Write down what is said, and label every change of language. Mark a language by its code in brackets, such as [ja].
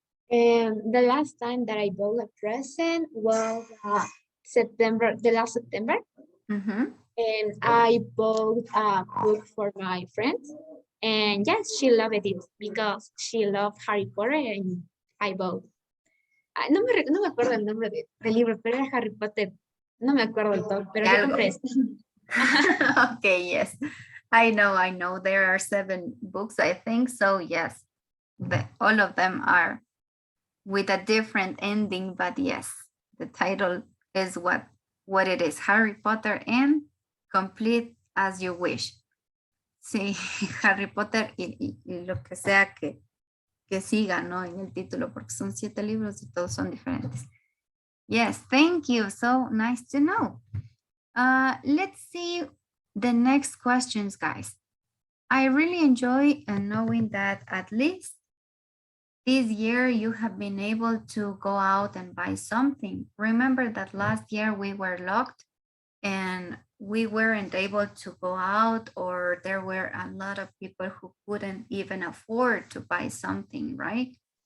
[en] The last time that I bought a present was the last September, Mhm. and I bought a book for my friend. And yes, she loved it because she loved Harry Potter, and I bought. [es] No me acuerdo el nombre del libro, pero era Harry Potter. No me acuerdo del todo, pero De yo algo. compré este. [en] Okay, yes. I know. There are 7 books, I think. So yes, all of them are with a different ending, but yes, the title is what it is. Harry Potter and Complete as You Wish. [es] Sí, Harry Potter y lo que sea que siga, ¿no? En el título, porque son 7 libros y todos son diferentes. [en] Yes, thank you. So nice to know. Let's see the next questions, guys. I really enjoy knowing that at least this year you have been able to go out and buy something. Remember that last year we were locked and we weren't able to go out, or there were a lot of people who couldn't even afford to buy something, right?